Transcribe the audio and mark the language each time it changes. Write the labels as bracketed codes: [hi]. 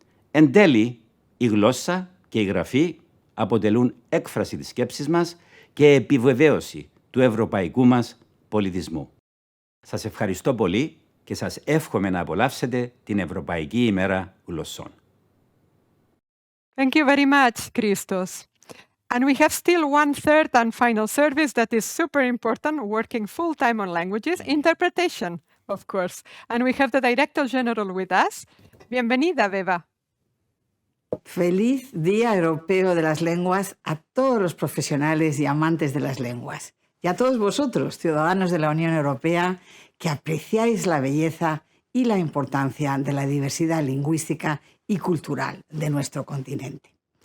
[el] Εν τέλει, η γλώσσα και η γραφή αποτελούν έκφραση της σκέψης μας και επιβεβαίωση του ευρωπαϊκού μας πολιτισμού. Σας ευχαριστώ πολύ και σας εύχομαι να απολαύσετε την Ευρωπαϊκή ημέρα γλωσσών. [en] Thank you very much, Christos. And we have still one third and final service that is super important, working full-time on languages, interpretation, of course. And we have the Director General with us. [es] Bienvenida, Beba. Feliz Día Europeo de las Lenguas a todos los profesionales y amantes de las lenguas. Y a todos vosotros, ciudadanos de la Unión Europea, que apreciáis la belleza y la importancia de la diversidad lingüística y cultural de nuestro continente.